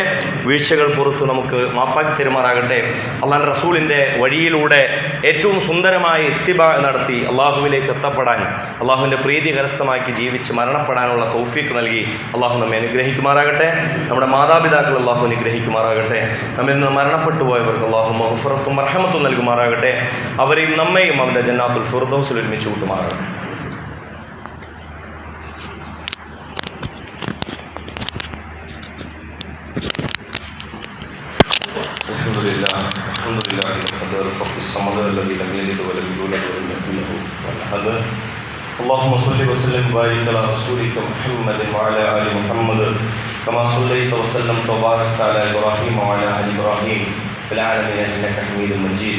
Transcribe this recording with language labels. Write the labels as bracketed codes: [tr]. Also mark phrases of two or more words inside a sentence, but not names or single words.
[ml] വീഴ്ചകൾ പുറത്ത് നമുക്ക് മാപ്പാക്കി തരുമാറാകട്ടെ. അള്ളാഹുവിൻ്റെ റസൂലിൻ്റെ വഴിയിലൂടെ ഏറ്റവും സുന്ദരമായ ഇത്തിബാ നടത്തി അള്ളാഹുവിലേക്ക് എത്തപ്പെടാൻ, അള്ളാഹുവിൻ്റെ പ്രീതി കരസ്ഥമാക്കി ജീവിച്ച് മരണപ്പെടാനുള്ള തൗഫീഖ് നൽകി അള്ളാഹു നമ്മെ അനുഗ്രഹിക്കുമാറാകട്ടെ. നമ്മുടെ മാതാപിതാക്കൾ അള്ളാഹു അനുഗ്രഹിക്കുമാറാകട്ടെ. നമ്മിൽ നിന്ന് മരണപ്പെട്ടു പോയവർക്ക് അള്ളാഹു മഗ്ഫിറത്തും റഹ്മത്തും നൽകുമാറാകട്ടെ. അവരെയും നമ്മയും അവൻ്റെ ജന്നാത്തുൽ ഫിർദൗസിൽ ഒരുമിച്ച് കൂട്ടുമാറാകട്ടെ. [ar] الحمد لله القدر الفقر الصمد الذي لم يلد ولم يولد ولم يكن له كفوا احد. اللهم صل وسلم وبارك على رسولك محمد وعلى ال محمد كما صليت وسلمت وباركت على ابراهيم وعلى ال ابراهيم في العالمين انك حميد مجيد.